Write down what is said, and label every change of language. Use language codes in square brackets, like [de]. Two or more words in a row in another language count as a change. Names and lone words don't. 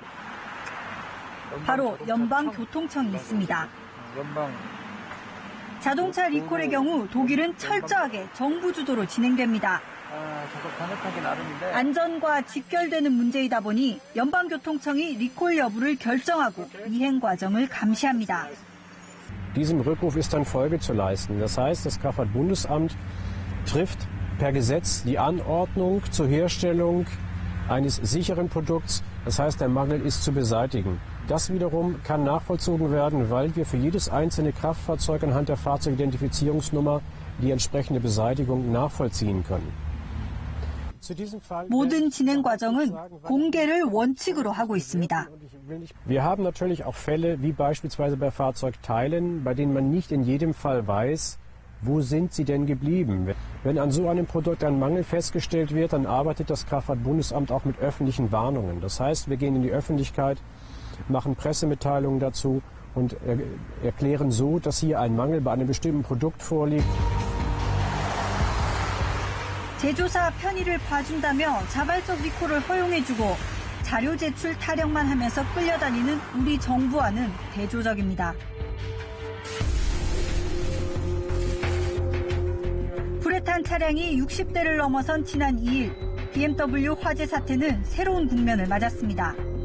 [ko] 바로 연방교통청이 있습니다. 자동차 리콜의 경우 독일은 철저하게 정부 주도로 진행됩니다. 안전과 직결되는 문제이다 보니 연방교통청이 리콜 여부를 결정하고 이행 과정을 감시합니다. [de] Diesem Rückruf ist dann Folge zu leisten. Das heißt, das Kraftfahrtbundesamt trifft per Gesetz die Anordnung zur Herstellung eines sicheren Produkts. Das heißt, der Mangel ist zu beseitigen. Das wiederum kann nachvollzogen werden, weil wir für jedes einzelne Kraftfahrzeug anhand der Fahrzeugidentifizierungsnummer die entsprechende Beseitigung nachvollziehen können. [ko] 모든 진행 과정은 공개를 원칙으로 하고 있습니다. [de] Wir haben natürlich auch Fälle, wie beispielsweise bei Fahrzeugteilen, bei denen man nicht in jedem Fall weiß, wo sind sie denn geblieben. Wenn an so einem Produkt ein Mangel festgestellt wird, dann arbeitet das Kraftfahrtbundesamt auch mit öffentlichen Warnungen. Das heißt, wir gehen in die Öffentlichkeit, machen Pressemitteilungen dazu und erklären so, dass hier ein Mangel bei einem bestimmten Produkt vorliegt. [ko] 제조사 편의를 봐준다며 자발적 리콜을 허용해주고 자료 제출 타령만 하면서 끌려다니는 우리 정부와는 대조적입니다. 불에 탄 차량이 60대를 넘어선 지난 2일 BMW 화재 사태는 새로운 국면을 맞았습니다.